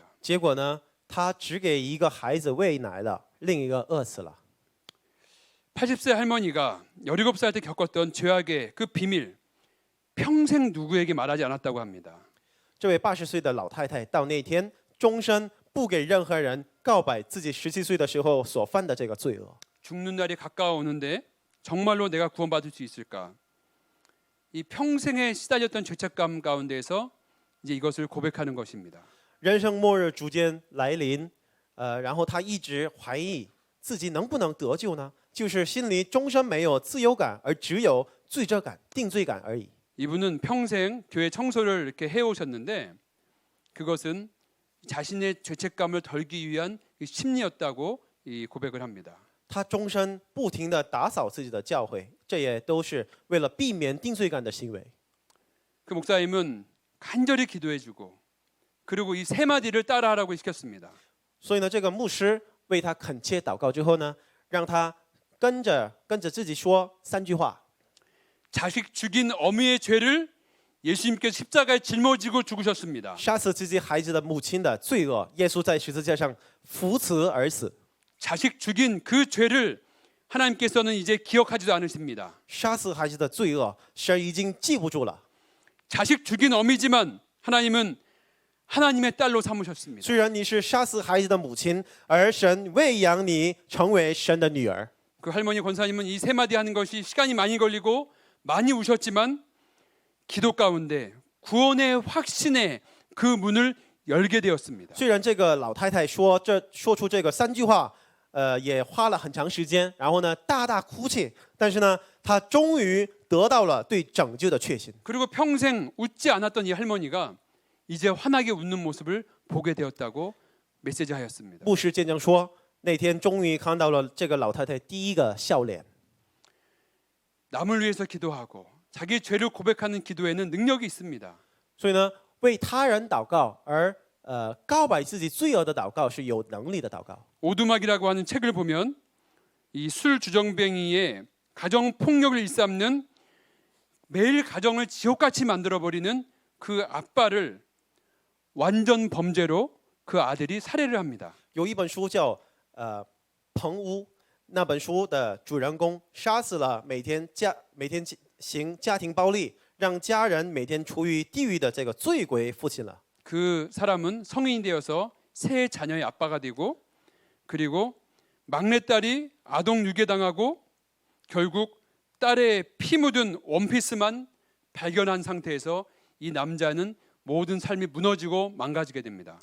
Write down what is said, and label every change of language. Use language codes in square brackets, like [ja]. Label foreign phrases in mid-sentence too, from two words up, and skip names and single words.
[zh] 结果呢，她只给一个孩子喂奶了，另一个饿死了。 [ko] 80세 할머니가 17살 때 겪었던 죄악의 그 비밀 평생 누구에게 말하지 않았다고 합니다. [zh] 这位80岁的老太太到那天终身不给任何人告白自己17岁的时候所犯的这个罪恶。 [ko] 죽는 날이 가까워오는데 정말로 내가 구원받을 수 있을까? 이 평생에 시달렸던 죄책감 가운데에서 이제 이것을 고백하는 것입니다. [zh] 人生末日逐渐来临，然后他一直怀疑自己能不能得救呢？就是心里终身没有自由感，而只有罪责感、定罪感而已。 [ko] 이분은 평생 교회 청소를 이렇게 해오셨는데 그것은 자신의 죄책감을 덜기 위한 심리였다고 고백을 합니다. [zh] 他终身不停地打扫自己的教会，这也都是为了避免定罪感的行为。 [ko] 그 목사님은 간절히 기도해주고 그리고 이 세 마디를 따라하라고 시켰습니다. [zh] 所以呢，这个牧师为他恳切祷告之后呢，让他跟着自己说3句话。 [ko] 자식 죽인 어미의 죄를 예수님께서 십자가에 짊어지고 죽으셨습니다. [zh] 杀死自己孩子的母亲的罪恶，耶稣在十字架上扶持而死。 [ko] 자식 죽인 그 죄를 하나님께서는 이제 기억하지도 않으십니다. [zh] 杀死孩子的罪恶，神已经记不住了。 [ko] 자식 죽인 어미지만 하나님은 하나님의 딸로 삼으셨습니다. [zh] 虽然你是杀死孩子的母亲，而神喂养你成为神的女儿。 [ko] 그 할머니 권사님은 이 세 마디 하는 것이 시간이 많이 걸리고 많이 우셨지만 기도 가운데 구원의 확신의 그 문을 열게 되었습니다. [zh] 虽然这个老太太说出这个3句话，也花了很长时间，然后呢大大哭泣，但是呢，她终于得到了对拯救的确信。 [ko] 그리고 평생 웃지 않았던 이 할머니가 이제 환하게 웃는 모습을 보게 되었다고 메시지하였습니다. [zh] 牧师见证说，那天终于看到了这个老太太第一个笑脸。 [ko] 남을 위해서 기도하고 자기 죄를 고백하는 기도에는 능력이 있습니다. [zh] 所以呢，为他人祷告而告白自己罪恶的祷告是有能力的祷告。 [ko] 오두막이라고 하는 책을 보면 이 술 주정뱅이의 가정 폭력을 일삼는 매일 가정을 지옥같이 만들어 버리는 그 아빠를 완전 범죄로 그 아들이 살해를 합니다. [zh] 有一本书叫棚屋，那本书的主人公杀死了每天行家庭暴力，让家人每天处于地狱的这个罪鬼父亲了。 [ko] 그 사람은 성인이 되어서 세 자녀의 아빠가 되고 그리고 막내딸이 아동 유괴당하고 결국 딸의 피 묻은 원피스만 발견한 상태에서 이 남자는 모든 삶이 무너지고 망가지게 됩니다.